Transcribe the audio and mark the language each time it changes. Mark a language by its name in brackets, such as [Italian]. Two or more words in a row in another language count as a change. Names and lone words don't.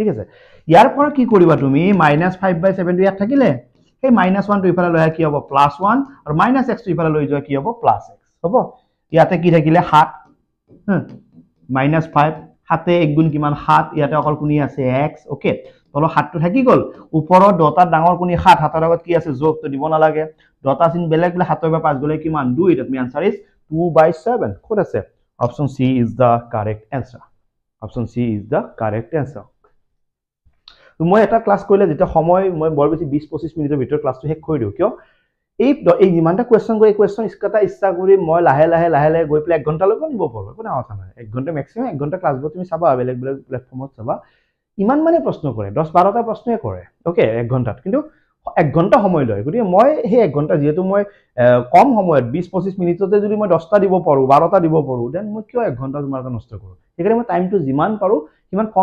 [Assamese] ঠিক আছে ইয়াৰ পৰা কি কৰিবা তুমি -5/7 টো ইয়াত থাকিলে সেই -1 টো ইফালে লৈ কি হ'ব +1 আৰু -x টো ইফালে লৈ যোৱা কি হ'ব +x হ'ব ইয়াতে কি থাকিলে 7 -5 7 1 গুণ কিমান 7 ইয়াতে অকল কোনি আছে x ওকে তল 7 টো থাকি গল ওপৰত দটা ডাঙৰ কোনি 7 7ৰ আগত কি আছে যোগ তো দিব নালাগে দটা চিন বেলেগ বেলেগ 7 ৰ 5 গলে কিমান 2 [English] that means answer is 2/7 [Assamese] কোড আছে [English] option C is the correct answer option C is the correct answer [Assamese] তো মই এটা ক্লাস কৰিলে যেটা সময় মই বৰ বেছি 20-25 মিনিটৰ ভিতৰত ক্লাসটো শেষ কৰি দিও কিয় এই ইমানটা কোৱেশ্চন কৰি কোৱেশ্চন ইস্কাটা ইচ্ছা কৰি মই লাহে লাহে গৈ পেলাই 1 ঘন্টা লৈকে নিব পাৰো কোনো কথা নাই 1 ঘন্টা ম্যাক্সিমাম 1 ঘন্টা ক্লাস তুমি চাবা বেলেগ বেলেগ প্ল্যাটফৰ্মত চাবা ইমান মানে প্ৰশ্ন কৰে 10-12টা প্ৰশ্নই কৰে ওকে 1 ঘন্টাত কিন্তু 1 ঘন্টা সময় লয় গতি মই সেই 1 ঘন্টা যেহেতু মই কম সময়ত 20-25 মিনিটতে যদি মই 10টা দিব পাৰো 12টা দিব পাৰো দেন মই কিয় 1 ঘন্টা তোমাৰ এটা নষ্ট কৰো সেইকাৰণে মই টাইমটো যিমান পাৰো কিমান কম